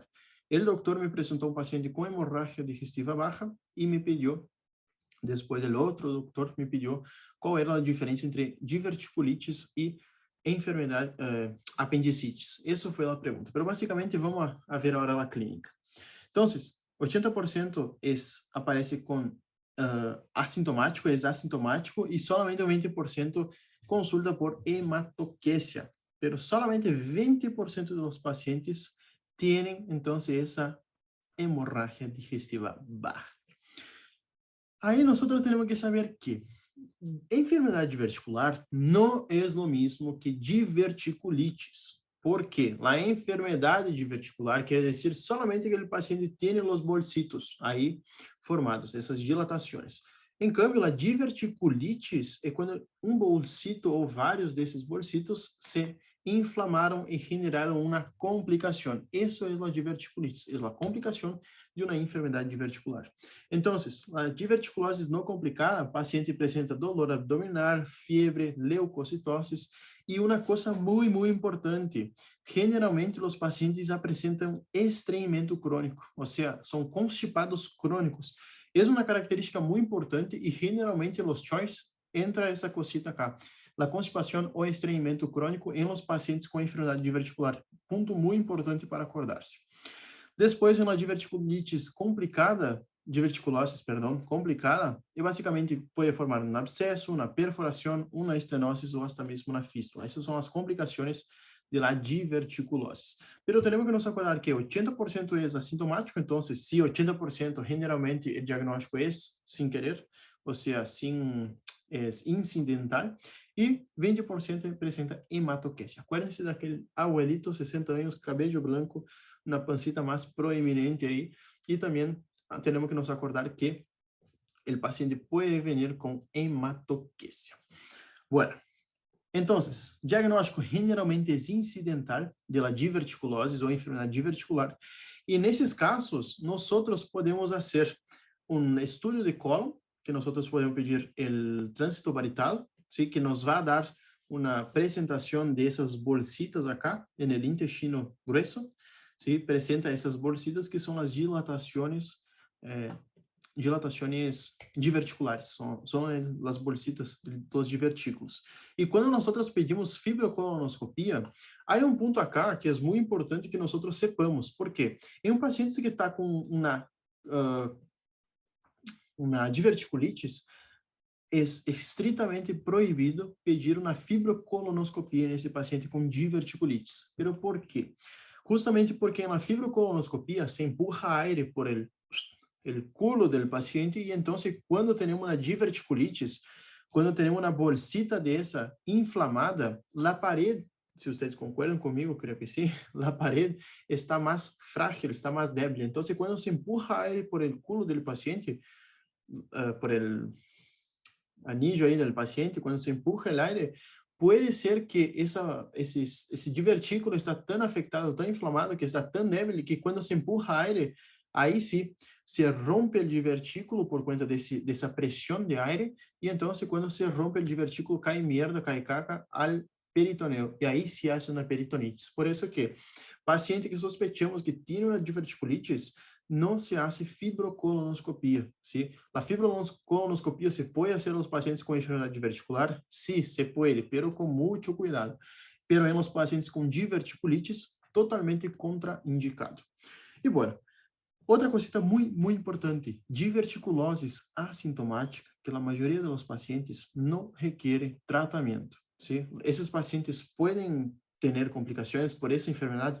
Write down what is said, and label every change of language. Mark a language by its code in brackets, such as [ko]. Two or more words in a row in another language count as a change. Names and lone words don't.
[pt] O doutor me apresentou um paciente com hemorragia digestiva baixa e me pediu, depois o outro doutor me pediu qual era a diferença entre diverticulites e enfermidade, apendicites. Essa foi a pergunta. Mas basicamente vamos a ver agora a clínica. Então, 80% aparece com assintomático, é assintomático, e solamente 20% consulta por hematoquesia. [es] Pero solamente 20% [pt] dos pacientes [es] tienen entonces esa hemorragia digestiva baja. Aí nosotros tenemos que saber que enfermedade verticular [pt] não é o mesmo [es] que diverticulites. ¿Por qué? La enfermedad diverticular quiere decir solamente que el paciente tiene los bolsitos ahí formados, esas dilataciones. En cambio, la diverticulitis [pt] é quando um bolsito ou vários desses bolsitos se inflamaram e generaram uma complicação. Isso é a diverticulitis, é a complicação de uma enfermidade diverticular. Então, a diverticulose não complicada, o paciente apresenta [es] dolor abdominal, fiebre, [pt] leucocitoses e uma coisa muito importante, generalmente os pacientes apresentam estreimento crônico, ou seja, são constipados crônicos. É uma característica muito importante e generalmente los choice entra essa [es] cosita acá. [pt] A constipação ou estreimento crônico em los pacientes com enfermidade diverticular. Ponto muito importante para acordar-se. Depois, uma diverticulitis complicada, diverticulose, perdão, complicada, e basicamente pode formar um abscesso, uma perfuração, uma estenose ou até mesmo uma fístula. Essas são as complicações [es] de la [pt] diverticulose. [es] Pero tenemos que nos acordar que 80% es asintomático, entonces si 80% generalmente el diagnóstico es sin querer, o sea, es incidental, y 20% presenta hematoquesia. Acuérdense daquele abuelito, 60 años, cabello blanco, una pancita más proeminente ahí, y también tenemos que nos acordar que el paciente puede venir con hematoquesia. Bueno, entonces, diagnóstico generalmente es incidental de la diverticulosis ou enfermedade diverticular. [pt] E nesses casos, nós podemos fazer um estudo de cólon, que nós podemos pedir o trânsito varietal, ¿sí? Que nos vai dar uma apresentação dessas bolsitas acá, no intestino grueso, ¿sí? Apresenta essas bolsitas que são as dilatações diverticulares, são as bolsitas dos divertículos. E quando nós pedimos fibrocolonoscopia, há um ponto acá que é muito importante que nós sepamos. Por quê? Em um paciente que está com uma diverticulitis, é estritamente proibido pedir uma fibrocolonoscopia nesse paciente com diverticulitis. Pero por quê? [es] Justamente [pt] porque na fibrocolonoscopia se empurra [es] aire por el culo del paciente y entonces cuando tenemos una diverticulitis, cuando tenemos una bolsita de esa inflamada, la pared, si ustedes concuerdan conmigo, creo que sí, la pared está más frágil, está más débil. Entonces cuando se empurra aire por el culo del paciente, por el anillo ahí del paciente, cuando se empuja el aire, puede ser que ese divertículo está tan afectado, tan inflamado, que está tan débil, que cuando se empurra aire, [pt] aí sim, se rompe o divertículo por conta dessa pressão de aire, e então, quando se rompe o divertículo, cai merda, cai caca ao peritoneu, e aí se hace uma peritonitis. Por isso que, paciente que sospechamos que tem uma diverticulitis, não [es] se hace [pt] fibrocolonoscopia, ¿sí? A fibrocolonoscopia se pode fazer nos pacientes com enfermidade diverticular? Sí, se pode, pero com muito cuidado. Pero em los pacientes com diverticulitis, totalmente contraindicado. E, bueno, outra cosita muito, muito importante, diverticulosis assintomática, que a maioria dos pacientes não requer tratamento, ¿sí? Esses pacientes podem ter complicações por essa enfermidade?